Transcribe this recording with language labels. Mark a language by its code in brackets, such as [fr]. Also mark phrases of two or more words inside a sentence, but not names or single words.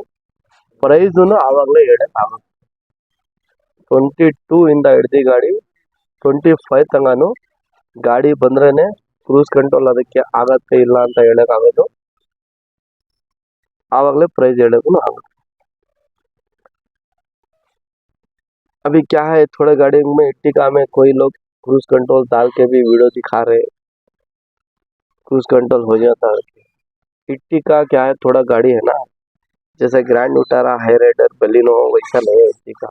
[kn] ಪ್ರೈಸ್ನು ಆವಾಗಲೇ ಹೇಳಕ್ ಆಗೋದು. 22 ಇಂದ ಹಿಡ್ದು ಗಾಡಿ 25 ತನಕನು ಗಾಡಿ ಬಂದ್ರೇನೆ [en] cruise control [kn] ಅದಕ್ಕೆ ಆಗತ್ತೆ ಇಲ್ಲ ಅಂತ ಹೇಳಕ್ ಆಗೋದು. ಆವಾಗಲೇ ಪ್ರೈಸ್ ಹೇಳಕ್ಕೂ ಆಗೋದು. [hi] अभी क्या है, थोड़े गाड़ी में इट्टिका में कोई लोग [en] cruise control [hi] डाल के भी वीडियो दिखा रहे, [en] cruise control [hi] हो जाता है। इट्टिका क्या है, थोड़ा गाड़ी है ना, जैसे ग्रैंड विटारा, हाई राइडर, बलिनो वैसा नहीं है इट्टिका।